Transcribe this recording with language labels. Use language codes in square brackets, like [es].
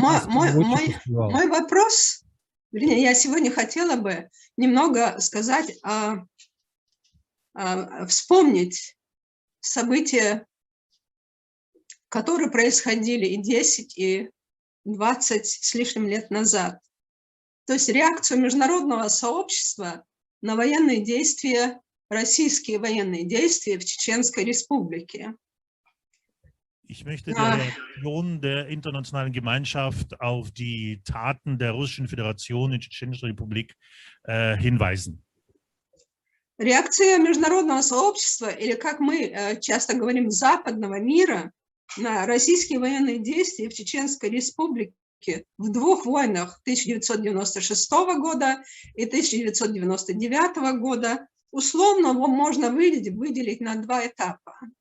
[ru] мой вопрос, вернее, я сегодня хотела бы немного сказать, вспомнить события, которые происходили и 10, и 20 с лишним лет назад. То есть реакцию международного сообщества на военные действия, российские военные действия в Чеченской Республике. [de] Ich möchte der Reaktion der internationalen Gemeinschaft auf die Taten der Russischen Föderation in der Tschetschenischen Republik hinweisen. [ru] Реакция международного сообщества, или как мы часто говорим, западного мира, на российские военные действия в Чеченской Республике в двух войнах 1996 года и 1999 года условно можно выделить на два этапа.